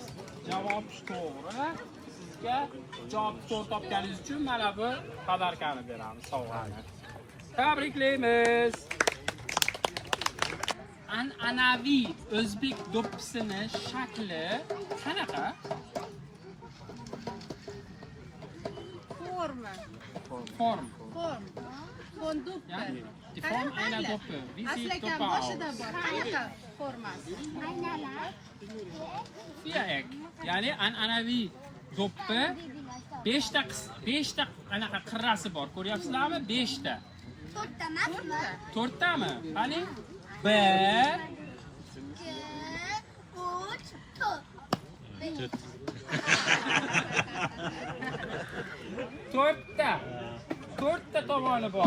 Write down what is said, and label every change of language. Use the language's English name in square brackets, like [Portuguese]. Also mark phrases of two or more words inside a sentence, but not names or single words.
[Uzbek] Javob to'g'ri. Sizga javob to'g'ri topganingiz uchun mana bu podarkani beramiz, sovg'ani. Tabriklaymiz. An'anaviy o'zbek do'ppisini shakli qanaqa? Form. Fonduppi. [German] Die Form einer Doppe. Wie sieht Aslakam Doppe aus? [Uzbek] boshida bor. Qanaqa formasi? Viereck. Ya'ni an'anaviy do'ppi 5 ta anaqa qirrasi bor. Ko'ryapsizlarmi? 5 ta. 4 tami? Qani? 1 to'rtta tomoni bor.